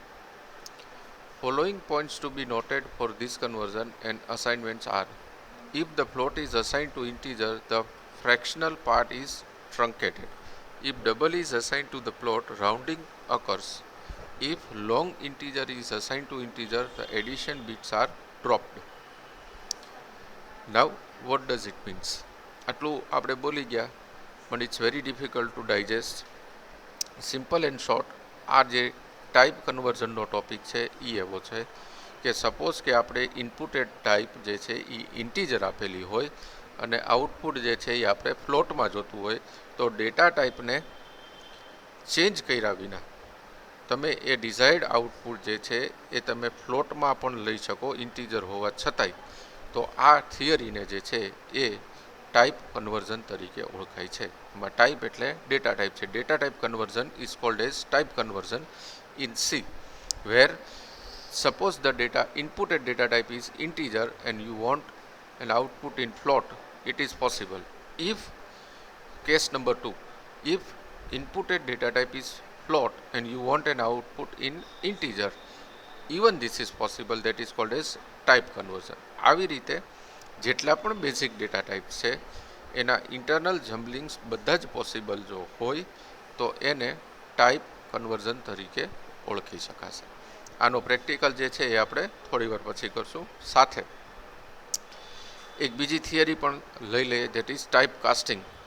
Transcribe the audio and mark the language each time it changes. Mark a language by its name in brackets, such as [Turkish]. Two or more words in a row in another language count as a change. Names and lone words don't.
[English] Following points to be noted for this conversion and assignments are: if the float is assigned to integer, the fractional part is truncated. If double is assigned to the float, rounding occurs. If long integer is assigned to integer, the addition bits are dropped. Now what does it means? [Gujarati] આટલું આપણે બોલી ગયા [English] but it's very difficult to digest. Simple and short, [Gujarati] આ જે [English] type conversion topic [Gujarati] છે એ એવો છે કે સપોઝ કે આપણે [English] inputted type [Gujarati] જે છે એ ઇન્ટીજર આપેલી હોય અને આઉટપુટ જે છે એ આપણે ફ્લોટમાં જોતું હોય તો [English] data type change [Gujarati] કર્યા વિના તમે એ [English] desired output [Gujarati] જે છે એ તમે ફ્લોટમાં પણ લઈ શકો ઇન્ટીજર હોવા છતાંય. તો આ થિયરીને જે છે એ [English] type conversion [Gujarati] તરીકે ઓળખાય છે. એમાં ટાઈપ એટલે ડેટા ટાઈપ છે. [English] data type conversion is called as type conversion in C, where suppose the data inputted data type is integer and you want an output in float, it is possible. If case number 2, if inputted data type is float and you want an output in integer, even this is possible. That is called as type conversion. [Gujarati] આવી રીતે જેટલા પણ [English] basic data type [Gujarati] છે એના [English] internal jumblings [Gujarati] બધા જ પોસિબલ જો હોય તો એને [English] type conversion [Gujarati] તરીકે ઓળખી શકાશે. આનો પ્રેક્ટિકલ જે છે એ આપણે થોડી વાર પછી કરશું. સાથે એક બીજી થિયરી પણ લઈ લઈએ, [English] that is type casting.